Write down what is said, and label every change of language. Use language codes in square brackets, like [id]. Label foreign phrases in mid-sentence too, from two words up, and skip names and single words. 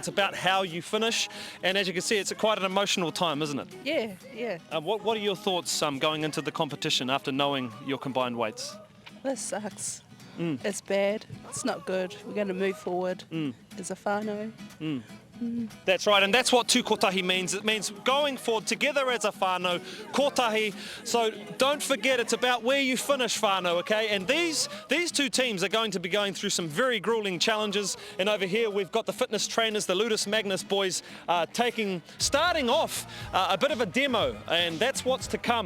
[en] It's about how you finish, and as you can see, it's quite an emotional time, isn't it? Yeah, yeah. What are your thoughts going into the competition after knowing your combined weights? This sucks. It's bad. It's not good. We're going to move forward as a whānau. That's right, and that's what [mi] tū kotahi [en] means. It means going forward together as a [mi] whānau, kotahi. [en] So don't forget, it's about where you finish whānau, okay? And these two teams are going to be going through some very grueling challenges. And over here we've got the fitness trainers, the Ludus Magnus boys, starting off a bit of a demo, and that's what's to come.